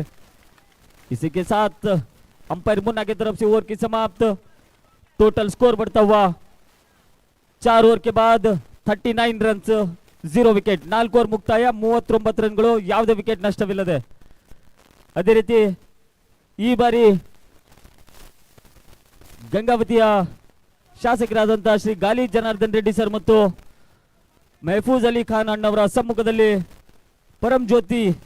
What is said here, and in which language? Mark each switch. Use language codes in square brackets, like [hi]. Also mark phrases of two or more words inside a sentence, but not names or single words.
[hi] इसी के साथ अंपायर मुन्ना की तरफ से ओवर की समाप्त। [en] total score [hi] बढ़ता हुआ 4 ओवर के बाद 39 रन्स, 0 [kn] ವಿಕೆಟ್, 4 ಓವರ್ ಮುಕ್ತಾಯ, 39 ರನ್ಗಳು, ಯಾವುದೇ ವಿಕೆಟ್ ನಷ್ಟವಿಲ್ಲದೆ. ಅದೇ ರೀತಿ ಈ ಬಾರಿ ಗಂಗಾವತಿಯ ಶಾಸಕರಾದಂತಹ ಶ್ರೀ ಗಾಲಿ ಜನಾರ್ದನ್ ರೆಡ್ಡಿ ಸರ್ ಮತ್ತು ಮೆಹಫೂಜ್ ಅಲಿ ಖಾನ್ ಅಣ್ಣವರ ಸಮ್ಮುಖದಲ್ಲಿ ಪರಂ ಜ್ಯೋತಿ